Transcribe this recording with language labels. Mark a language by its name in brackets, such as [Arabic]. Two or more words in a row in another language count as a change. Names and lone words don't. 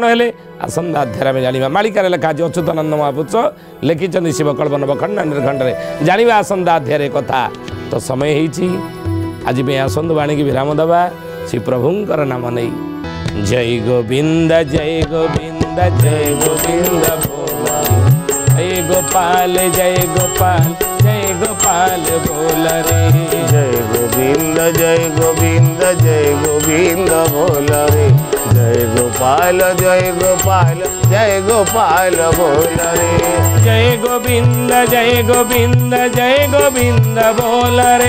[Odia] ହେଲେ ଆସନ୍ତା ଅଧ୍ୟାୟରେ ଆମେ ଜାଣିବା ମାଳିକାରେ ଲେଖା ଅଛି ଅଚ୍ୟୁତାନନ୍ଦ ମହାପୁରୁଷ ଲେଖିଛନ୍ତି ଶିବକଳ୍ପ ନବଖଣ୍ଡ ନିର୍ଖଣ୍ଡରେ ଜାଣିବା ଆସନ୍ତା ଅଧ୍ୟାୟରେ କଥା ତ ସମୟ ହେଇଛି ଆଜି ପାଇଁ ଆସନ୍ତୁ ବାଣୀକି ବିରାମ ଦେବା ଶ୍ରୀ ପ୍ରଭୁଙ୍କର ନାମ ନେଇ ଜୟ ଗୋବିନ୍ଦ ଜୟ ଗୋବିନ୍ଦ ଜୟ ଗୋବିନ୍ଦ ଜୟ ଗୋପାଳ ଜୟ ଗୋପାଳ ଜୟ ଗୋପାଳ ବୋଲ ରେ [Hindi] जय गोविंद जय गोविंद जय गोविंद बोल रे जय गोपाल जय गोपाल जय गोपाल बोल रे जय गोविंद जय गोविंद जय गोविंद बोल रे